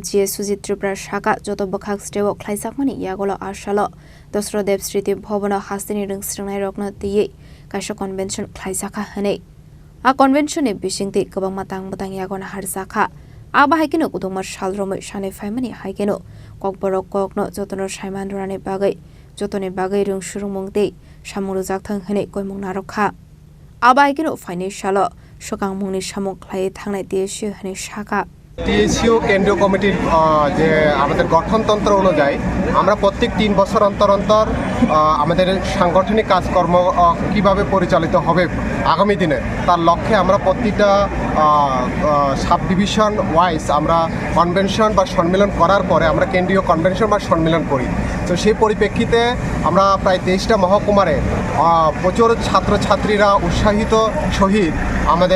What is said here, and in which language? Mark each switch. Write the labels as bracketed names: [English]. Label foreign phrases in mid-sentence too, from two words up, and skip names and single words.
[Kok Borok] TSU Tripura shaka joto bakhakstewo Khlaijakmani yagulo ashalo Dhasarath Striti Bhavano hasni ringsringnai rokna ti Kaisa convention Khlaijakha hane A convention e bisingti kabang matang yagona harjaka aba haikeno kudungmar salromoi shane faimani haikeno kokborok kokno jotono saimandurane bagai jotone bagai rung surungmongte samuru jakthang hene koimung narokha aba haikeno financial sokang mungni samuk khlai thangnai TSU hane shaka [Bangla] TSU কেন্দ্রীয় কমিটির যে আমাদের গঠনতন্ত্র অনুযায়ী আমরা প্রত্যেক 3 বছর অন্তর আমাদের সাংগঠনিক কাজকর্ম কিভাবে পরিচালিত হবে আগামী দিনে তার লক্ষ্যে আমরা প্রতিটা [English] sub division wise [Bangla] আমরা কনভেনশন বা সম্মেলন করার পরে আমরা কেন্দ্রীয় কনভেনশন বা সম্মেলন করি তো সেই পরিপ্রেক্ষিতে আমরা প্রায় 23টা মহকুমারে প্রচুর ছাত্রছাত্রীরা উৎসাহিত সহিত আমাদের